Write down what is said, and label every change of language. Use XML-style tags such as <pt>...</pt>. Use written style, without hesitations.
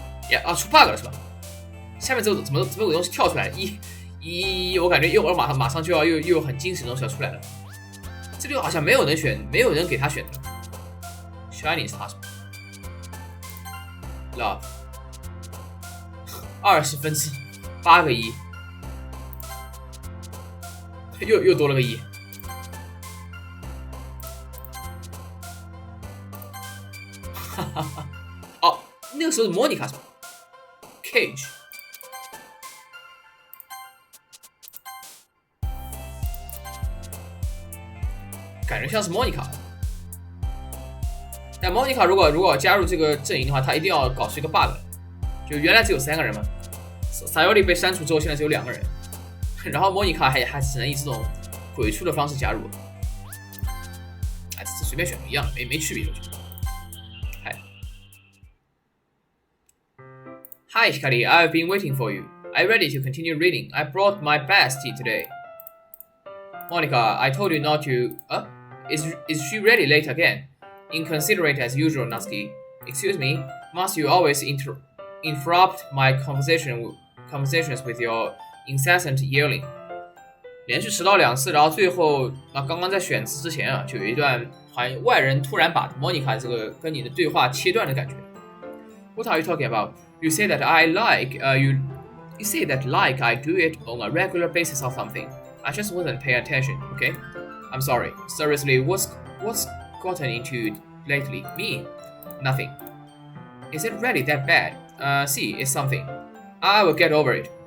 <zh>呀出 bug 了是吧？下面怎么有东西跳出来了？我感觉一会儿马上就要又很惊喜的东西要出来了。这里好像没有人给他选的。 Shiny 是他什么 ？Love。 20分之8个1，又多了个1。哦，那个时候是莫妮卡是吧 ？Cage， 感觉像是莫妮卡。但莫妮卡如果加入这个阵营的话，他一定要搞出一个 bug。就原来只有3个人嘛 ，Sayori 被删除之后，现在只有2个人，然后莫妮卡还只能以这种鬼畜的方式加入，哎，这随便选一样，没区别，我觉得。</zh> <en>Hi, Hikari, I've been waiting for you. I'm ready to continue reading. I brought my best tea today. Monica, I told you not to. Is she really late again? Inconsiderate as usual, Natsuki. Excuse me, must you always interrupt my conversations with your incessant yelling?</en> <zh>连续迟到2次，然后最后刚刚在选词之前就有一段好像外人突然把 Monica 这个跟你的对话切断的感觉。</zh> <en>What are you talking about? You say that I like you say that like I do it on a regular basis or something. I just wasn't paying attention, okay? I'm sorry. Seriously, what's gotten into you lately? Me? Nothing. Is it really that bad? See, it's something. I will get over it.</en>